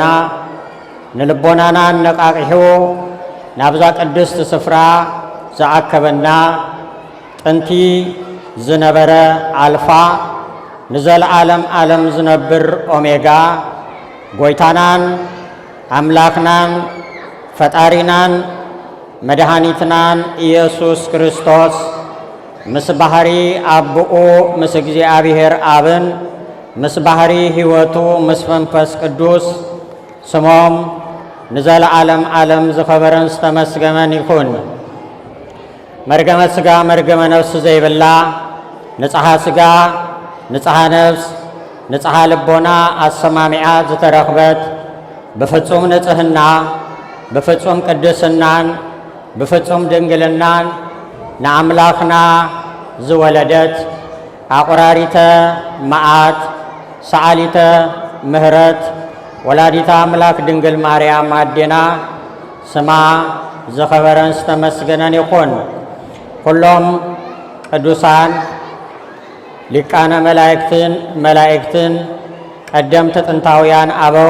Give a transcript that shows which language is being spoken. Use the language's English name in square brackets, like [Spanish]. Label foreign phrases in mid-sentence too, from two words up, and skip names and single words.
[Tigrinya] ንልቦናና ነቃቂሑ ናብዛ ቅድስቲ ስፍራ ዝኣከበና ጥንቲ ዝነበረ አልፋ ንዘለዓለም ዓለም ዝነብር ኦሜጋ ጎይታናን አምላክናን ፈጣሪናን መድኃኒትናን ኢየሱስ ክርስቶስ ምስ ባህሪ አብኡ ምስ እግዚአብሔር አብን ምስ ባህሪ ሕይወቱ ምስ መንፈስ ቅዱስ ስሞም ንዘለዓለም ዓለም ዝኸበረን ዝተመስገመን ይኹን። [Geez] መርገመ ሥጋ መርገመ ነፍስ [Tigrinya] ዘይብላ [Geez] ንጽሐ ሥጋ ንጽሐ ነፍስ ንጽሐ ልቦና [Tigrinya] አሰማሚዓ ዝተረኽበት በፍጹም ንጽሕና በፍጹም ቅድስናን በፍጹም ድንግልናን ንአምላኽና ዝወለደት [Geez] አቁራሪተ መዓት ሰዓሊተ ምህረት ወላዲተ አምላክ ድንግል ማርያም [Tigrinya] አዴና ስማ ዝኸበረን ዝተመስገነን ይኹን። ኩሎም ቅዱሳን ሊቃነ መላእክትን ቀደምቲ ጥንታውያን አበው